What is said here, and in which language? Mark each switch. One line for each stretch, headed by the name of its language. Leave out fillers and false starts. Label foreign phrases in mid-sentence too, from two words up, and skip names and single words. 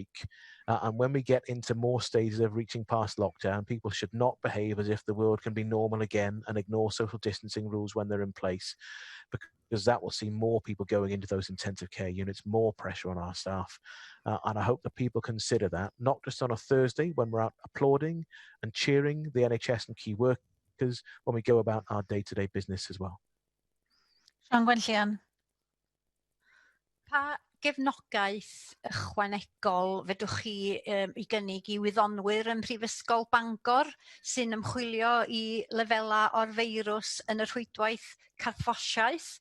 English: And when we get into more stages of reaching past lockdown, people should not behave as if the world can be normal again and ignore social distancing rules when they're in place, because that will see more people going into those intensive care units, more pressure on our staff. And I hope that people consider that, not just on a Thursday when we're out applauding and cheering the NHS and key workers, when we go about our day-to-day business as well. Sian Gwenllian.
Welsh: Pa gefnogaeth ychwanegol fedwch chi I gynnig I wyddonwyr yn Mhrifysgol Bangor sy'n ymchwilio I lefela o'r feirws yn y rhwydwaith carffosiaeth?